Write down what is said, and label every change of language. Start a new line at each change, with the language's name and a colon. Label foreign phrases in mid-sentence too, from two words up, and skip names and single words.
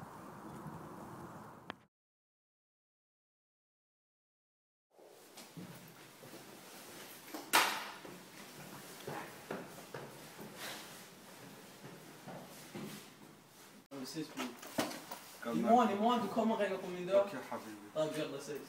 Norwegian: Vi ses bro. I morgen du kommer og ringer på min dør.
Arabic: Okay, habibi. طيب يلا ses.